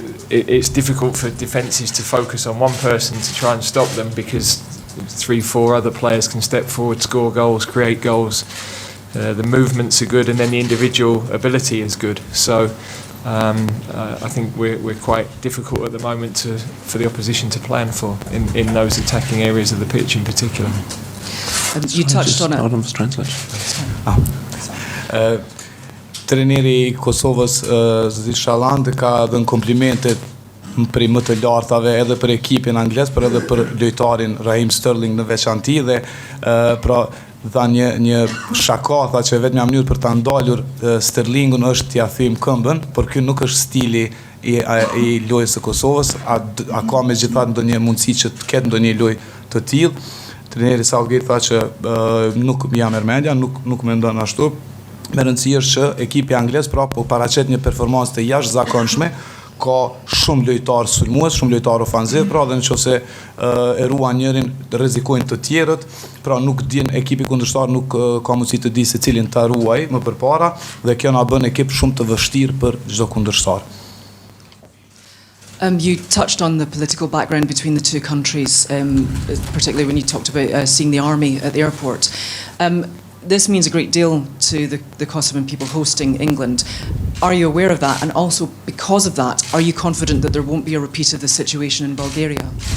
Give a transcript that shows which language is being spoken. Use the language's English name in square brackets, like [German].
[English] It's difficult for defences to focus on one person to try and stop them because 3-4 other players can step forward, score goals, create goals. The movements are good, and then the individual ability is good. So I think we're quite difficult at the moment for the opposition to plan for in those attacking areas of the pitch in particular. You touched on it. Hold on for translation. [Albanian] Treneri I Kosovës Zdi Shalland ka dhënë komplimente prej më të lartave edhe për ekipin anglez, por edhe për lojtarin Raheem Sterling në veçanti dhe pra dha një shaka, tha që vetëm mënyrë për ta ndalur Sterlingun është t'ia thym këmbën, por ky nuk është stili I lojës së Kosovës, a ka megjithatë ndonjë mundësi që të ketë ndonjë lojë të tillë. Treneri Southgate tha që nuk jam mendja, nuk mendon ashtu. Me rëndësi është që ekipi anglez pra po paraqet një performancë të jashtëzakonshme, ka shumë lojtarë sulmues, shumë lojtarë ofanziv, pra dhe nëse e ruan njërin rrezikojnë të tjerët, pra nuk din ekipi kundërshtar nuk ka mundësi të di se cilin ta ruaj më përpara dhe kjo na bën ekip shumë të vështirë për çdo kundërshtar. [English] You touched on the political background between the two countries, particularly when you talked about seeing the army at the airport. This means a great deal to the Kosovan people hosting England. Are you aware of that? And also, because of that, are you confident that there won't be a repeat of the situation in Bulgaria?